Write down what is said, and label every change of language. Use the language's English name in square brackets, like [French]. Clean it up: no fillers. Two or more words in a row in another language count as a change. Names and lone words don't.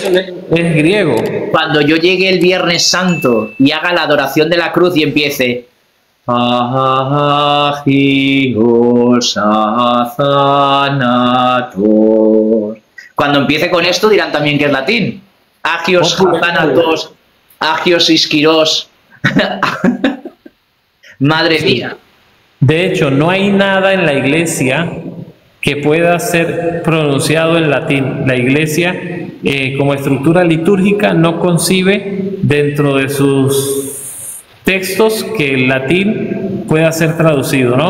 [Spanish] es griego. Cuando yo llegue el Viernes Santo y haga la adoración de la cruz y empiece [Greek] Άγιος Αθάνατος, [Spanish] cuando empiece con esto dirán también que es latín. [Greek] Άγιος Αθάνατος, Άγιος Ισχυρός. [Spanish] Madre mía. De hecho, no hay nada en la iglesia que pueda ser pronunciado en latín. La iglesia, como estructura litúrgica, no concibe dentro de sus textos que el latín pueda ser traducido, ¿no?